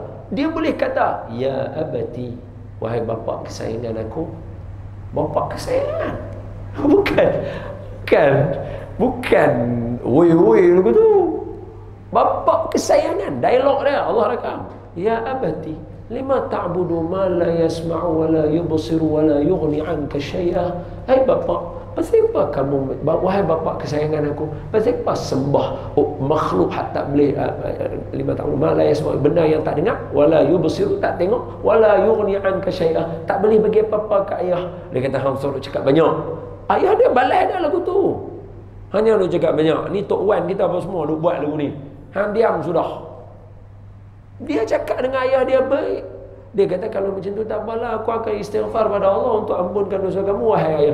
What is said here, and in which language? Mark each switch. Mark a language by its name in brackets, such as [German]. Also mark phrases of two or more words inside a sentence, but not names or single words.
[Malay] Dia boleh kata, [Arabic] يا أبتِ, [Malay] wahai bapa kesayangan aku. Bapa kesayangan. Bukan woi begitu. Bapa kesayangan. Dialog dia Allah rakam. [Arabic] يا أبتِ لِمَ تعبد ما لا يسمع ولا يبصر ولا يغني عنك شيئا. [Malay] Hai bapa, pasal apa kamu, wahai bapa kesayangan aku, pasal apa sembah makhluk tak boleh [Arabic] لِمَ تعبد ما لا يسمع, [Malay] benda yang tak dengar, [Arabic] ولا يبصر, [Malay] tak tengok, [Arabic] ولا يغني عنك شيئا, [Malay] tak boleh bagi apa-apa ke ayah. Dia kata hang suruh cakap banyak. Ayah dia balas dah lagu tu. Hanya lu cakap banyak. Ni Tok Wan kita apa semua duk buat lagu ni. Hang diam sudah. Dia cakap dengan ayah dia baik. Dia kata kalau macam tu tak apalah, aku akan istighfar pada Allah untuk ampunkan dosa kamu wahai ayah.